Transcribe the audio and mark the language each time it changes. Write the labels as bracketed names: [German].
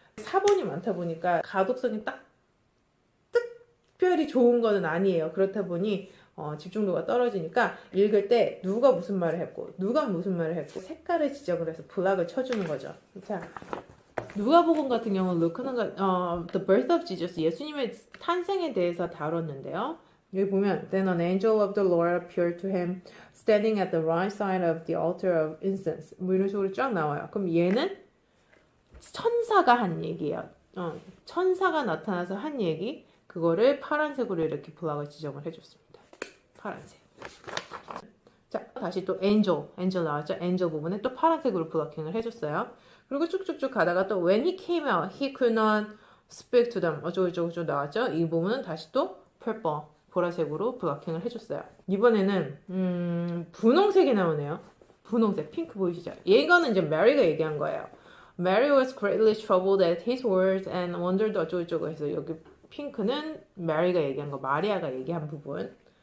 [Korean] 사본이 많다 보니까 가독성이 딱 특별히 좋은 거는 아니에요. 그렇다 보니 집중도가 떨어지니까 읽을 때 누가 무슨 말을 했고 누가 무슨 말을 했고 색깔을 지적을 해서 블락을 쳐주는 거죠. 자, 누가복음 같은 경우는 [English] The Birth of Jesus, [Korean] 예수님의 탄생에 대해서 다뤘는데요. [English] 여기 보면 Then an angel of the Lord appeared to him standing at the right side of the altar of incense. [Korean] 뭐 이런 식으로 쫙 나와요. 그럼 얘는 천사가 한 얘기예요. 천사가 나타나서 한 얘기, 그거를 파란색으로 이렇게 블락을 지정을 해줬습니다. 파란색. 자, 다시 또 angel 나왔죠? angel 부분에 또 파란색으로 블러킹을 해줬어요. 그리고 쭉쭉쭉 가다가 또 [English] when he came out, he could not speak to them. [Korean] 어쩌고저쩌고 나왔죠? 이 부분은 다시 또 purple, 보라색으로 블러킹을 해줬어요. 이번에는 분홍색이 나오네요. 분홍색, 핑크 보이시죠? 이거는 이제 메리가 얘기한 거예요. [English] Mary was greatly troubled at his words and wondered [Korean] 어쩌고저쩌고 해서 여기 핑크는 메리가 얘기한 거, 마리아가 얘기한 부분.